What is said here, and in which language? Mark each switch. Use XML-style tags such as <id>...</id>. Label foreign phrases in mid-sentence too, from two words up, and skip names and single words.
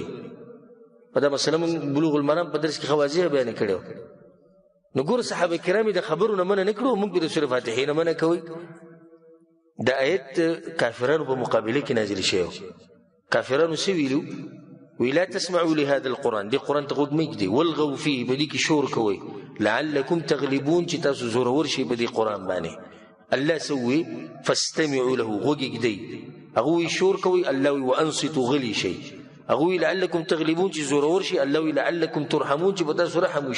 <ps>په دا مسله موږ بلوغ المرام په درس کې ښه واضح بیان کړی و. نو ګوره صحابه کرام د خبرو نه منع نه کړو، موږ به د سورې فاتحې نه منع کوئ. دا آیت کافرانو په مقابله کې نازل شوی. کافرانو څه ویلو؟ وی</ps> <ar>لا تسمعوا لهذا القرآن،</ar> <ps>دې قرآن ته غوږ مه ایږدئ،</ps> <ar>والغوا فيه،</ar> <ps>په دې کې شور کوئ،</ps> <ar>لعلکم تغلبون،</ar> <ps>چې تاسو زورور شئ په دې قرآن باندې. الله سوي</ps> <ar>فاستمعوا له،</ar> <ps>غوږ ایږدئ، هغه وی شور کوئ، الله وی وانصتوا، غلي شئ. هغه وی</ps> <ar>لعلکم تغلبون</ar> <ps>چې زورور شي، الله وی</ps> <ar>لعلکم ترحمون</ar> <ps>چې په تاسو رحم وشي.</ps>